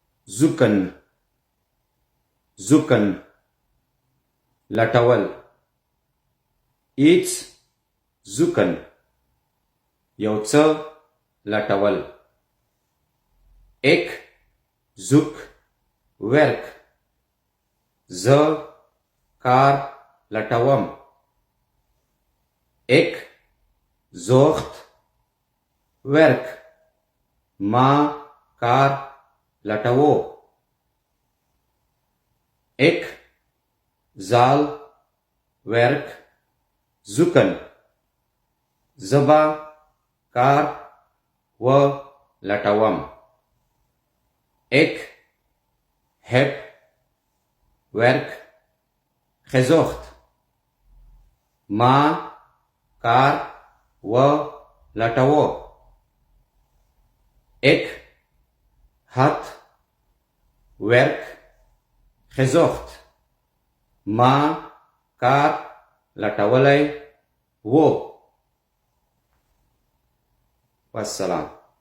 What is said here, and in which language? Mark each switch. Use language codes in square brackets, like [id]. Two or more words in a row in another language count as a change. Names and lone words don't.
[ps] زوکن زوکن لټول ایټس زوکن یو څه لټول [af] ek zoek werk [ps] زه کار لټوم [af] ek zocht werk [ps] ما کار لټوو [af] ek zal werk zoeken [ps] زبا کار و لټوم [nl] ik heb werk gezocht [ps] ما کار و لټوو [nl] ik had werk gezocht [ps] ما کار لټولی و والسلام